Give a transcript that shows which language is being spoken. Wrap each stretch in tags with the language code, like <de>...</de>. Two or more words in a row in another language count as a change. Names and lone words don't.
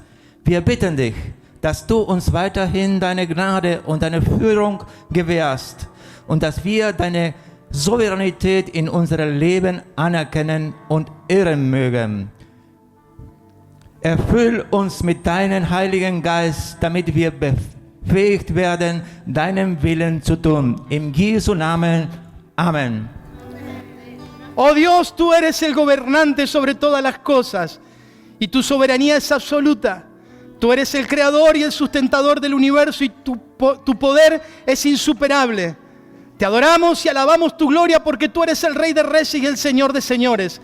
<de>Wir bitten dich, dass du uns weiterhin deine Gnade und deine Führung gewährst und dass wir deine Souveränität in unserem Leben anerkennen und ehren mögen. Erfüll uns mit deinem Heiligen Geist, damit wir befähigt werden, deinen Willen zu tun. Im Jesu Namen.</de> <es>Amén. Oh Dios, tú eres el gobernante sobre todas las cosas y tu soberanía es absoluta. Tú eres el creador y el sustentador del universo y tu poder es insuperable. Te adoramos y alabamos tu gloria porque tú eres el Rey de Reyes y el Señor de Señores.</es>